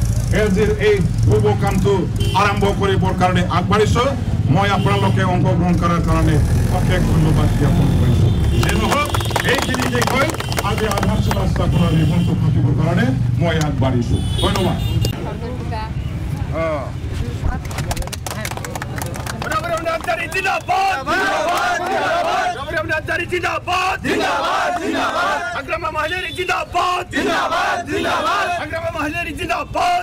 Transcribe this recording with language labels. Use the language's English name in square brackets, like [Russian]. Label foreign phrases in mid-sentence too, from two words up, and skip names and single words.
[Assamese] এই শুভ কামটো আৰম্ভ কৰিবৰ কাৰণে আগবাঢ়িছো মই আপোনালোকে অংশগ্ৰহণ কৰাৰ কাৰণে অশেষ ধন্যবাদ জ্ঞাপন কৰিছো যে নহওক এইখিনি যে কৈ আজি আধাৰ ৰাস্তা কৰাৰ মঞ্চ থাকিবৰ কাৰণে মই আগবাঢ়িছোঁ ধন্যবাদ Agrama Mahalleri Zindabad! Zindabad! Zindabad! Agrama Mahalleri Zindabad!